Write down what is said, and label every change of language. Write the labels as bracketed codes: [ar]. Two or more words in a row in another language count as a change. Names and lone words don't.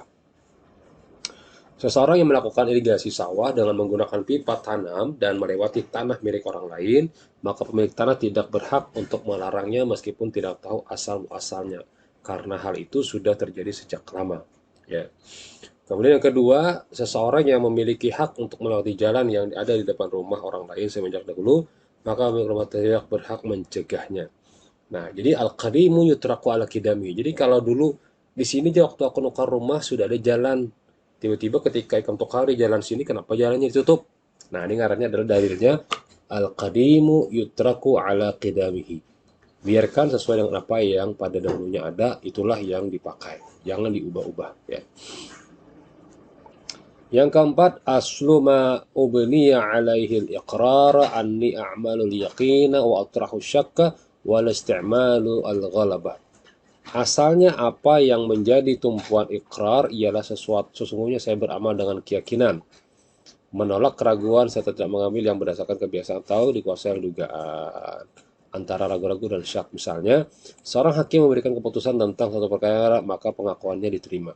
[id] Seseorang yang melakukan irigasi sawah dengan menggunakan pipa tanam dan melewati tanah milik orang lain, maka pemilik tanah tidak berhak untuk melarangnya meskipun tidak tahu asal-muasalnya, karena hal itu sudah terjadi sejak lama. Ya. Kemudian yang kedua, seseorang yang memiliki hak untuk melewati jalan yang ada di depan rumah orang lain semenjak dahulu, maka pemilik rumah tidak berhak mencegahnya. Nah, jadi [ar] القديم يترك على قدمه. [id] Jadi kalau dulu di sini waktu aku nukar rumah sudah ada jalan. Tiba-tiba ketika ikam tukar di jalan sini, kenapa jalannya ditutup? Nah, ini ngarannya adalah dalilnya [ar] القديم يترك على قدمه. [id] Biarkan sesuai dengan apa yang pada dahulunya ada, itulah yang dipakai. jangan diubah-ubah ya. Yang keempat, [ar] أصل ما بني عليه الإقرار أني أعمل اليقين وأطرح الشك والاستعمال الغلبة. [id] Asalnya apa yang menjadi tumpuan ikrar ialah sesuatu sesungguhnya saya beramal dengan keyakinan, menolak keraguan serta tidak mengambil yang berdasarkan kebiasaan atau dikuasai oleh dugaan, antara ragu-ragu dan syak. Misalnya, seorang hakim memberikan keputusan tentang suatu perkara, maka pengakuannya diterima.